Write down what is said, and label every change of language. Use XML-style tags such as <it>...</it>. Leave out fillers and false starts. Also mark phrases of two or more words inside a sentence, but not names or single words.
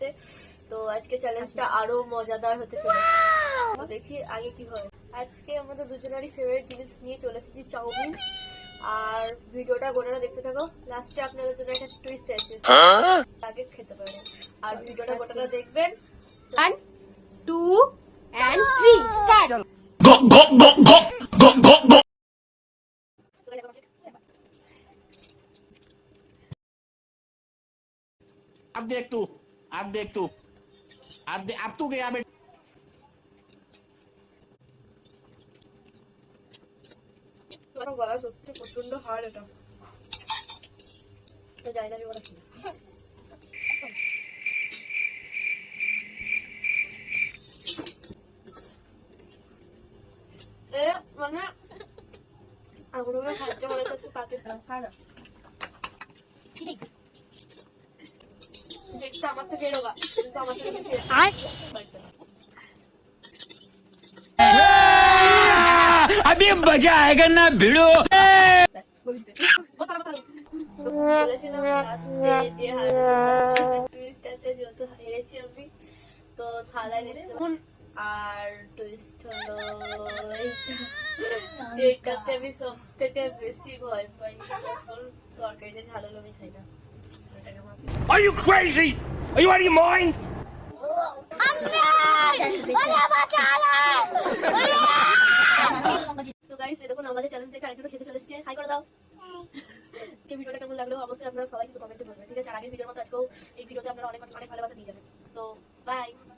<bn>তো আজকে চ্যালেঞ্জটা আরো মজাদার হতে চলেছে। তো দেখি আগে কি হয়। আজকে আমাদের দুজনেরই ফেভারিট জিনিস নিয়ে চলে এসেছি, চাউমিন। আর ভিডিওটা গোটাটা দেখতে থাকো, লাস্টে আপনাদের জন্য একটা টুইস্ট আছে, আগে খেতে পারবেন। আর ভিডিওটা গোটাটা দেখবেন। 1 2 and 3 স্টার্ট।</bn> <hi>अब देख तू अब देख तू अब तू गया बेटा।</hi> <bn>আমার গলা সত্যি প্রচন্ড হার্ড, এটা তো যাই না আমি ওরা মানে আগুন খাচ্ছে মনে হচ্ছে পাকিস্তান খায় না। দেখতে আমার থেকে এরোগা, কিন্তু আমার থেকে বেশি</bn> <hi>अभी मजा आएगा ना भिड़ो।</hi> <bn>বলেছিলাম লাস্টে যে হারছে যেহেতু হেরেছি আমি, তো থালায় দিতে আর টুইস্ট হলো যেটাতে আমি সব থেকে বেশি ভয় পাই, তরকারিতে ঝাল হলো আমি খাই না।</bn> <en>Are you crazy? Are you out of your mind?</en> <bn>তো গাইস, দেখুন আমাদের চ্যালেঞ্জ দেখে আরেকটু খেতে চলে এসেছে। হাই করে দাও। এই ভিডিওটা কেমন লাগলো অবশ্যই আপনারা সবাই কিন্তু কমেন্টে বলবেন, ঠিক আছে? আর আগের ভিডিওর মতো আজকেও এই ভিডিওতে আপনারা অনেক অনেক ভালোবাসা দিয়ে যাবেন। তো বাই।</bn>